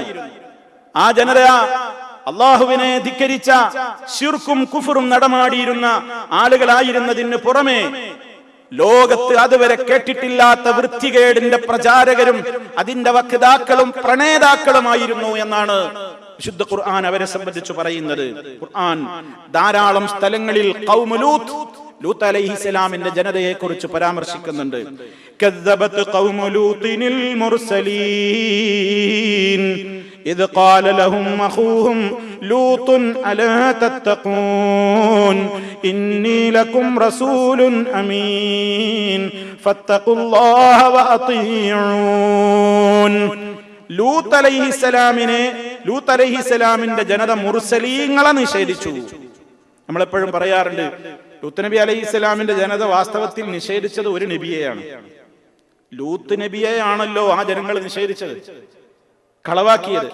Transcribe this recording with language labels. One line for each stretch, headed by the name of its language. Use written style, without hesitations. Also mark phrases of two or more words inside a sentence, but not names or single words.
Malayalam: ആ ജനത അള്ളാഹുവിനെ ധിക്കരിച്ച ശിർക്കും കുഫറും നടമാടിയിരുന്ന ആളുകളായിരുന്നതിന് പുറമെ ലോകത്ത് അതുവരെ കേട്ടിട്ടില്ലാത്ത വൃത്തികേടിന്റെ പ്രചാരകരും അതിന്റെ വക്താക്കളും പ്രണേതാക്കളുമായിരുന്നു എന്നാണ് വിശുദ്ധ ഖുർആൻ അവരെ സംബന്ധിച്ച് പറയുന്നത്. ഖുർആൻ ധാരാളം സ്ഥലങ്ങളിൽ ഖൗമു ലൂത്ത് അലൈഹിസ്സലാമിന്റെ ജനതയെ കുറിച്ച് പരാമർശിക്കുന്നുണ്ട്.
Arabic: كذبت قوم لوط المرسلين إذ قال لهم أخوهم لوط ألا تتقون إني لكم رسول أمين فاتقوا الله وأطيعون.
Malayalam: ലൂത്ത് അലൈഹിസ്സലാമിന്റെ ജനത മുർസലീങ്ങളെ നിഷേധിച്ചു. നമ്മളെപ്പോഴും പറയാറുണ്ട്, ലൂത്ത് നബി അലൈഹിസ്സലാമിന്റെ ജനത വാസ്തവത്തിൽ നിഷേധിച്ചത് ഒരു നബിയെയാണ്. ലൂത്ത് നബിയെയാണല്ലോ ആ ജനങ്ങൾ നിഷേധിച്ചത്, കളവാക്കിയത്.